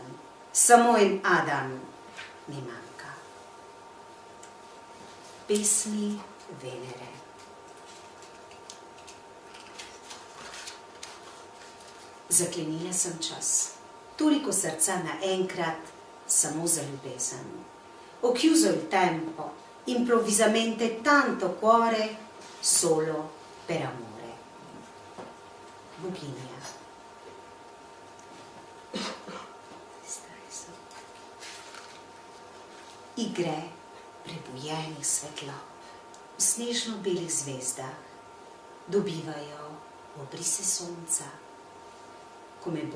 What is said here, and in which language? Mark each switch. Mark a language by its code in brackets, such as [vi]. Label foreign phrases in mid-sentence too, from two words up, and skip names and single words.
[sl] Samo en Adam mi manjka. Pesmi Venere. Zaklenila sem čas. Toliko srca naenkrat, samo za ljubezen. [it] Ho chiuso il tempo, improvvisamente tanto cuore, solo per amore. [sl] Boginja. Igre prebujenih svetlob v snežno-belih zvezdah dobivajo obrise sonca, ko me